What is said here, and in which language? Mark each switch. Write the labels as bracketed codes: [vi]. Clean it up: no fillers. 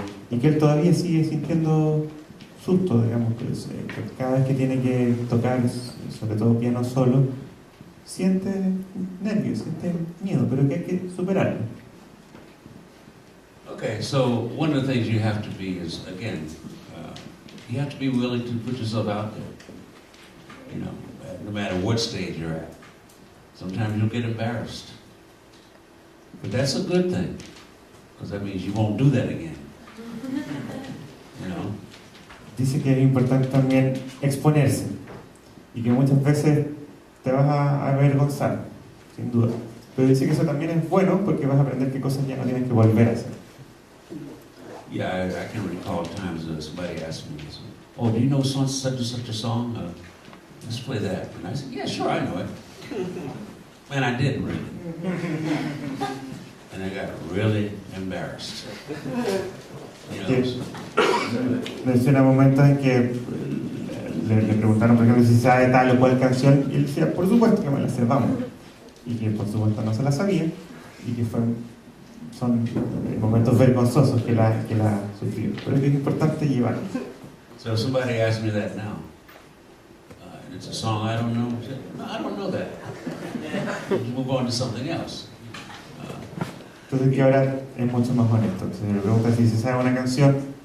[es] Y que él todavía sigue sintiendo susto, digamos, que cada vez que tiene que tocar, sobre todo piano solo, siente nervios, siente miedo, pero que hay que superarlo. [en] Okay, so one of the things you have to be is, again, you have to be willing to put yourself out there. You know, no matter what stage you're at. Sometimes you'll get embarrassed. But that's a good thing, because that means you won't do that again. You know? [es] Dice que es importante también exponerse, y que muchas veces te vas a avergonzar, sin duda. Pero dice que eso también es bueno, porque vas a aprender qué cosas ya no tienes que volver a hacer. [en] Yeah, I can recall times somebody asked me, "Oh, do you know such and such a song? Let's play that." And I said, "Yeah, sure, I know it." And I didn't really. And I got really embarrassed. You know, [es] Menciona momentos en que le preguntaron, por ejemplo, si sabe tal o cual canción, y él decía, por supuesto que me la sé, vamos. Y que por supuesto no se la sabía, y que son momentos vergonzosos que la sufrió. Pero que es importante llevarlo. [en] So somebody asked me that now. And it's a song I don't know. I said, "No, I don't know that." Let's move on to something else. [es] Entonces que ahora es mucho más honesto. Se le pregunta si se sabe una canción.